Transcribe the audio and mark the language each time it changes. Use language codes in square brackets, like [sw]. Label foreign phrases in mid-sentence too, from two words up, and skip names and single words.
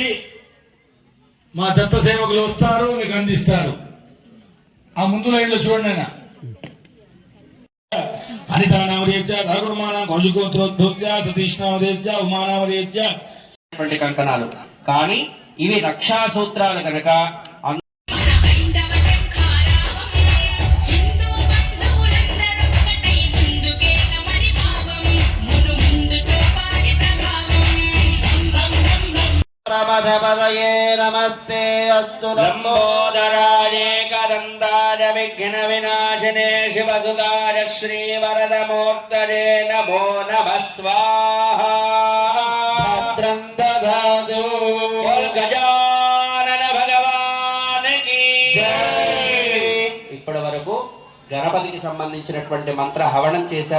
[te] మా దత్త సేవకులు వస్తారు, మీకు అందిస్తారు. ఆ ముందు లైన్లో చూడండి. ఆయన కంకణాలు కానీ ఇవి రక్షా సూత్రాలు కనుక [sa] प्रमथपदये नमस्ते अस्तु लंबोदराय कदंदाय विघ्न विनाशने शिवसुताय श्रीवरदमूर्तये नमो नमः स्वाहा भद्रं दधातु [hi] गजानन भगवान की जय। [te] ఇప్పటి వరకు గణపతికి సంబంధించినటువంటి మంత్ర హవనం చేశాం.